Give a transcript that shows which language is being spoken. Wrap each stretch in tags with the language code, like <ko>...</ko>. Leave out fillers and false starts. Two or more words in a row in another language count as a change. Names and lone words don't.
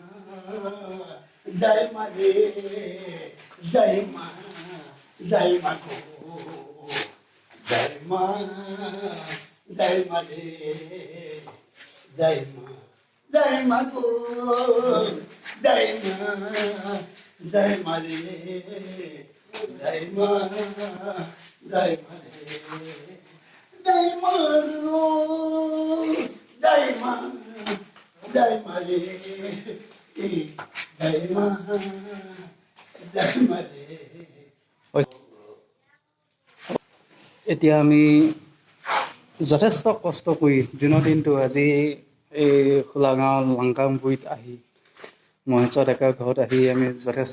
<mrg>Daima re, Daima, Daima go, Daima, Daima re, Daima, Daima go, Daima, Daima re, Daima, Daima re, Daima go, Daima, Daima re.</mrg> <as>এতিয়া আমি যথেষ্ট কষ্ট কৰি দিনৰ দিনটো আজি এই খোলাগাঁও লাংকামগুৰিত আহি মহেশ্বৰ ডেকাৰ ঘৰত আহি আমি যথেষ্ট</as>